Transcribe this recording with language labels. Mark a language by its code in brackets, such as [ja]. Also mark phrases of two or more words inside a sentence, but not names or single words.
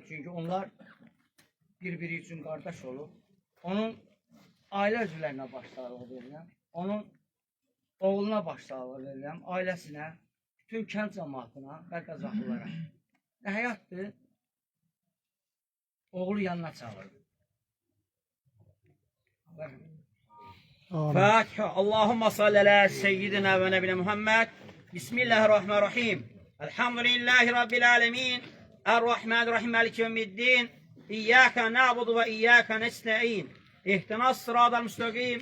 [az] Çünki onlar bir-biri üçün qardaş olub. Onun ailə üzvlərinə başsağlığı verirəm. Onun oğluna başsağlığı verirəm. Ailəsinə, bütün kənd cəmaatına və Qazaxlılara. Nə həyatdır? Oğlu yanına çağırdı. Fatiha. [ar] اللهم صل على سيدنا ونبينا محمد. بسم الله الرحمن الرحيم. الحمد لله رب العالمين. الرحمن الرحيم. مالك يوم الدين. إياك نعبد وإياك نستعين. اهدنا الصراط المستقيم.